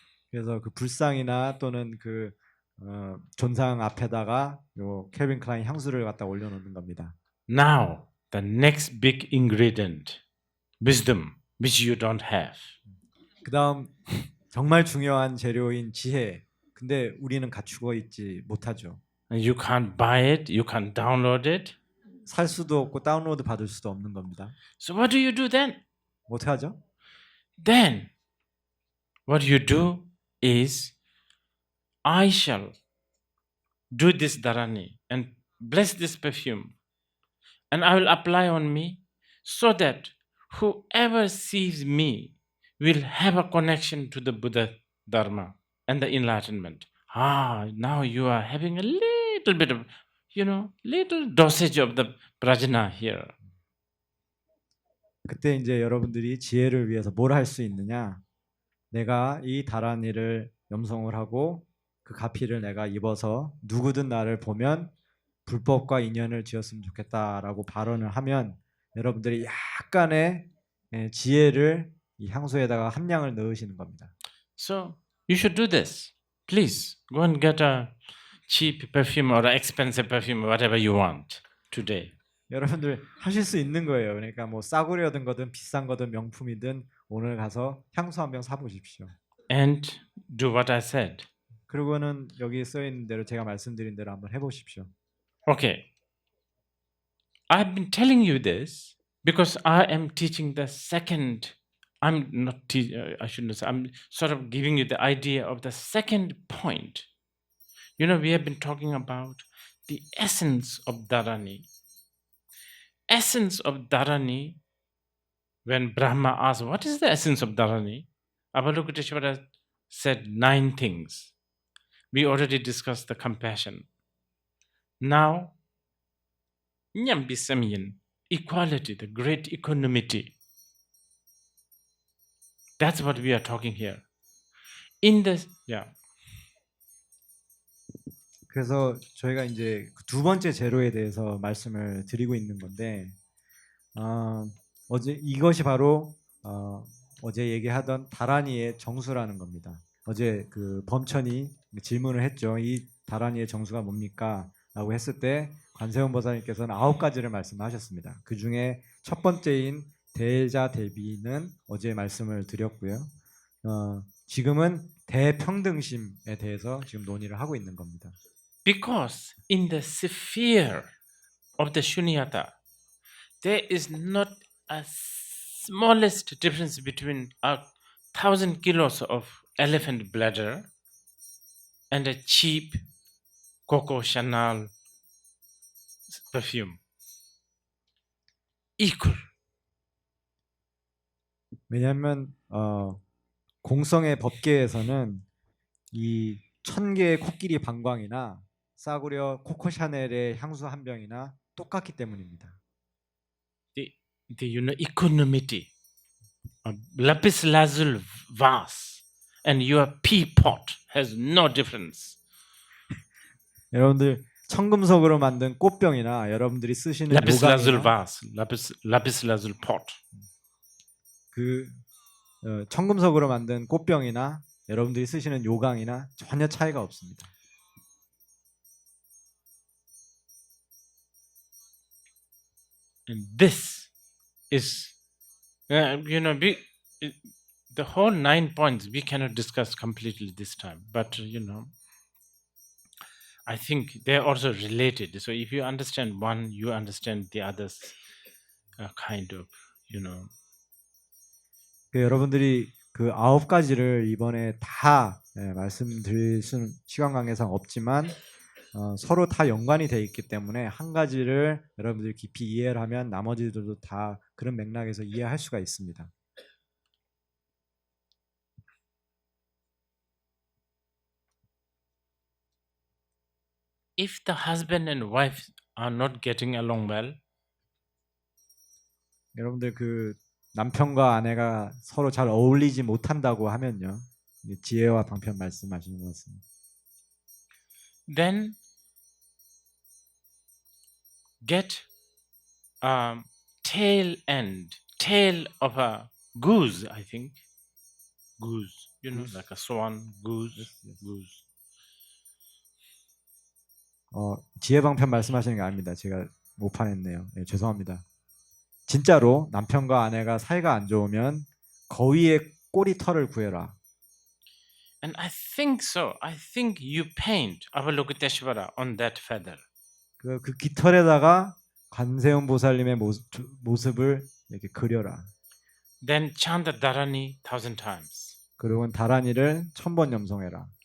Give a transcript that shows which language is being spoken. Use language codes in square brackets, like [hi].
[ko] 그래서 그 불상이나 또는 그 존상 앞에다가 요 캘빈 클라인 향수를 갖다 올려놓는 겁니다. [en] Now the next big ingredient, wisdom, which you don't have. [ko] 그다음 정말 중요한 재료인 지혜. 근데 우리는 갖추고 있지 못하죠. [en] You can't buy it, you can't download it. [ko] 살 수도 없고 다운로드 받을 수도 없는 겁니다. [en] So what do you do then? [ko] 어떻게 하죠? [en] Then what you do is I shall do this dharani and bless this perfume and I will apply on me so that whoever sees me will have a connection to the Buddha Dharma and the enlightenment. Now you are having a little bit of, little dosage of the prajna here. [ko] 그때 이제 여러분들이 지혜를 위해서 뭘 할 수 있느냐? 내가 이 다란이를 염송을 하고 그 가피를 내가 입어서 누구든 나를 보면 불법과 인연을 지었으면 좋겠다라고 발언을 하면 여러분들이 약간의 지혜를 이 향수에다가 함량을 넣으시는 겁니다. [en] So you should do this. Please go and get a cheap perfume or an expensive perfume, whatever you want today. [ko] 여러분들 하실 수 있는 거예요. 그러니까 싸구려든 거든 비싼 거든 명품이든 오늘 가서 향수 한 병 사보십시오. [en] And do what I said. [ko] 그리고는 여기 써 있는 대로 제가 말씀드린 대로 한번 해보십시오. [en] Okay. I've been telling you this because I am teaching the second. I shouldn't say. I'm sort of giving you the idea of the second point. We have been talking about the essence of Dharani. Essence of Dharani when Brahma asked, what is the essence of Dharani? Avalokiteshvara said 9 things. We already discussed the compassion. Now, Nyambisamyan, equality, the great equanimity. That's what we are talking here. In the, yeah. [ko] 그래서 저희가 이제 두 번째 제로에 대해서 말씀을 드리고 있는 건데 어제 이것이 바로 어제 얘기하던 다라니의 정수라는 겁니다. 어제 그 범천이 질문을 했죠. 이 다라니의 정수가 뭡니까? 라고 했을 때 관세음 보살님께서는 9가지를 말씀하셨습니다. 그 중에 첫 번째인 대자대비는 어제 말씀을 드렸고요. 지금은 대평등심에 대해서 지금 논의를 하고 있는 겁니다. [en] Because in the sphere of the Shunyata, there is not a smallest difference between 1,000 kilos of elephant bladder and a cheap Coco Chanel perfume. Equal. [ko] 왜냐하면 공성의 법계에서는 이 1000개의 코끼리 방광이나 싸구려 코코 샤넬의 향수 한 병이나 똑같기 때문입니다. [en] The equanimity, lapis lazuli vase and your pea pot has no difference. [ko] 여러분들 청금석으로 만든 꽃병이나 여러분들이 쓰시는 [en] Lapis lazuli [ko] 요강이나 [en] vase, lapis lazuli pot. [ko] 그 청금석으로 만든 꽃병이나 여러분들이 쓰시는 요강이나 전혀 차이가 없습니다. [en] And this is, the whole 9 points we cannot discuss completely this time. But, I think they're also related. So if you understand one, you understand the others kind of, [ko] 여러분들이 그 9가지를 이번에 다 말씀드릴 수는 시간 관계상 없지만 서로 다 연관이 되어 있기 때문에 한 가지를 여러분들이 깊이 이해를 하면 나머지들도 다 그런 맥락에서 이해할 수가 있습니다. [en] If the husband and wife are not getting along well, [ko] 여러분들 그 남편과 아내가 서로 잘 어울리지 못한다고 하면요. 지혜와 방편 말씀하시는 것 같습니다. [en] then get a tail of a goose, I think. Goose, like a swan, goose, goose. [ko] 지혜 방편 말씀하시는 게 아닙니다. 제가 오판했네요. 죄송합니다. 진짜로 남편과 아내가 사이가 안 좋으면 거위의 꼬리 털을 구해라. [en] And I think so. I think you paint Avalokiteshvara on that feather. [ko] 그 깃털에다가 관세음 보살님의 모습을 이렇게 그려라. [en] Then chant the Dharani 1,000 times. [ko] 그리고 다라니를 1000번 염송해라.